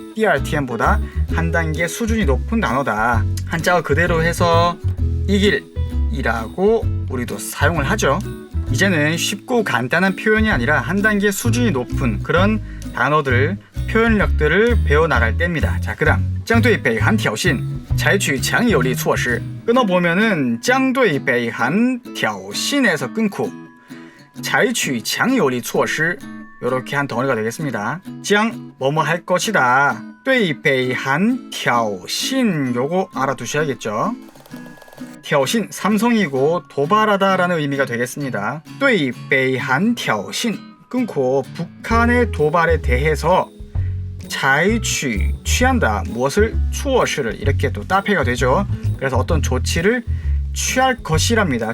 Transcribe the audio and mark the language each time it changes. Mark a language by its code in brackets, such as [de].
[ko] 第二天보다 한 단계 수준이 높은 단어다. 한자어 그대로 해서 이길이라고 우리도 사용을 하죠. 이제는 쉽고 간단한 표현이 아니라 한 단계 수준이 높은 그런 단어들, 표현력들을 배워나갈 때입니다. 자, 그 다음 [zh] 将对北韩挑衅采取强有力措施. [ko] 끊어보면은 [zh] 将对北韩挑衅 [ko] 에서 끊고 [zh] 采取强有力措施 [ko] 이렇게 한 덩어리가 되겠습니다. 将 뭐뭐 할 것이다. 对北韩挑衅 요거 알아두셔야겠죠. 挑衅 삼성이고 도발하다라는 의미가 되겠습니다. [zh] 对北韩挑衅 [ko] 끊고 북한의 도발에 대해서 采取 취한다. 무엇을 措施를 이렇게 또 따페가 되죠. 그래서 어떤 조치를 취할 것이랍니다.